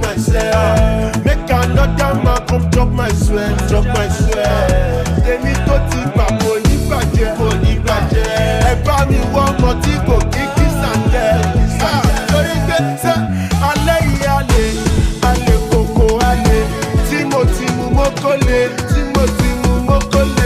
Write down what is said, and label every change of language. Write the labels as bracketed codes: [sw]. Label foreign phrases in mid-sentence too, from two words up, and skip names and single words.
[pcm] say, make another man come chop my sweat, chop my sweat. [yo] Tèmi tó ti gbà kò ní bàjẹ́, kò ní bàjẹ́. Ẹ bá mi wọ́ ọmọ tí kò kí kí sàndẹ̀. Lórí gbé sẹ́, alẹ́ yìí alẹ́ kòkó alẹ́. Tí mo ti mú mọ́kọ́lé, tí mo ti mú mọ́kọ́lé.